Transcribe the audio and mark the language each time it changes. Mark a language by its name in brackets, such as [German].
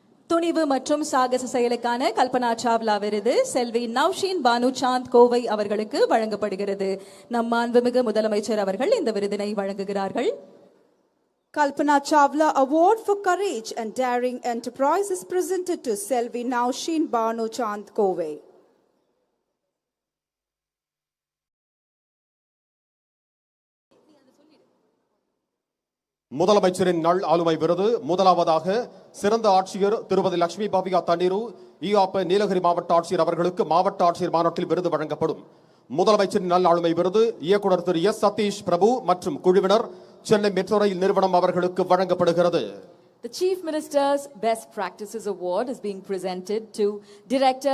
[Tamil] துணிவு மற்றும் சாகச செயலுக்கான கல்பனா சாவ்லா விருது செல்வி நவ்ஷீன் பானு சாந்த் கோவை அவர்களுக்கு வழங்கப்படுகிறது. நம் மாண்புமிகு முதலமைச்சர் அவர்கள் இந்த விருதினை வழங்குகிறார்கள். [English] Kalpana Chawla Award for Courage and Daring Enterprise is presented to Selvi Naushin Banu Chand Kove. [Tamil] முதலமைச்சரின் நல் ஆளுமை விருது முதலாவதாக சிறந்த ஆட்சியர் திருமதி லட்சுமி பாபிகா தண்ணீரு ஈஆப்ப நீலகிரி மாவட்ட ஆட்சியர் அவர்களுக்கு மாவட்ட ஆட்சியர் மாநாட்டில் விருது வழங்கப்படும். முதலமைச்சரின் நல் ஆளுமை விருது இயக்குனர் திரு எஸ் சதீஷ் பிரபு மற்றும் குழுவினர் சென்னை மெட்ரோ ரயில் நிறுவனம் அவர்களுக்கு வழங்கப்படுகிறது. [English] The Chief Minister's Best Practices Award is being presented to Director